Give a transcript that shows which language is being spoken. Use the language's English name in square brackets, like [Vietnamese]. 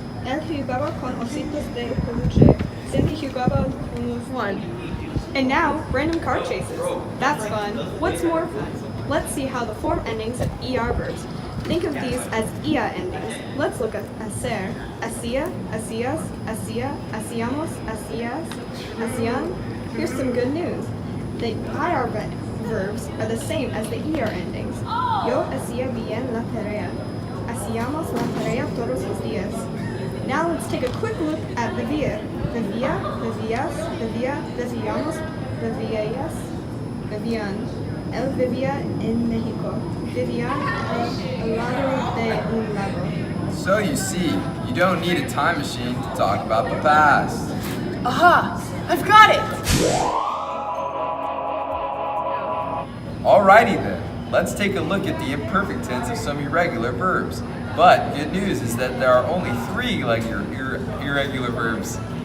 [Spanish] Él jugaba con ositos de peluche. Cindy jugaba con los one. [English] And now, random car chases. That's fun. What's more fun? Let's see how the form endings of ER verbs. Think of these as IA endings. Let's look at [Spanish] hacer, hacía, hacías, hacía, hacíamos, hacías, hacían. [English] Here's some good news. The IR verbs are the same as the ER endings. [Spanish] Yo hacía bien la tarea. Hacíamos la tarea todos los días. [English] Now let's take a quick look at vivir. [Spanish] Vivía, vivías, vivía, vivíamos, vivías, vivían. Él vivía en México. Vivían al lado de un lago. [English] So you see, you don't need a time machine to talk about the past. Aha, I've got it! Alrighty then, let's take a look at the imperfect tense of some irregular verbs. But good news is that there are only 3 irregular verbs.